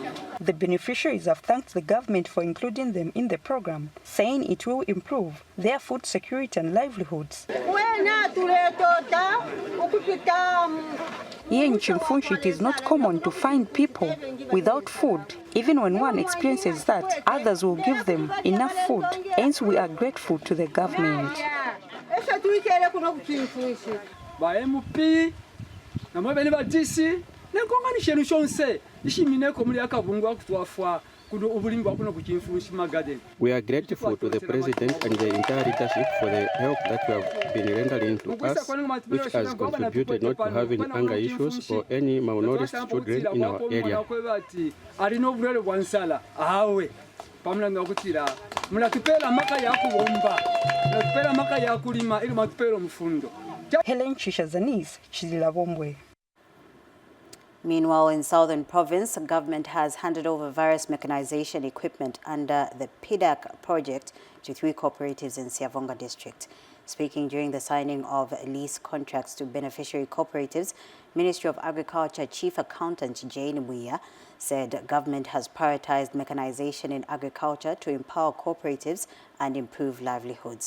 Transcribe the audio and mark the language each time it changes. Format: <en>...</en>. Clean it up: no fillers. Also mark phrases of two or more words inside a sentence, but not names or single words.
<en>The beneficiaries have thanked the government for including them in the program, saying it will improve their food security and livelihoods. Here in Chimfunchi, it is not common to find people without food. Even when one experiences that, others will give them enough food. Hence, we are grateful to the government.</en> <bem>Ba MP na mabene ba DC nenkonganisha nushonse ishimine ko muri akabungu akutwafwa kudo ubulimba kuno kuchimfushi magaden.</bem> <en>We are grateful to the president and the entire leadership for the help that you have been rendering to us, which has contributed not to having anger issues or any malnourished children in our area.</en> <bem>Alino bulele bwansala awe pamula ngakutira mulatupela maka yakubomba mulatupela maka yakulima ili matupela mfundo.</bem> <en>Helen Chisha, Zanis Tv1. Meanwhile, in Southern Province, government has handed over various mechanization equipment under the PDAC project to 3 cooperatives in Siavonga District. Speaking during the signing of lease contracts to beneficiary cooperatives, Ministry of Agriculture Chief Accountant Jane Muya said government has prioritized mechanization in agriculture to empower cooperatives and improve livelihoods.</en>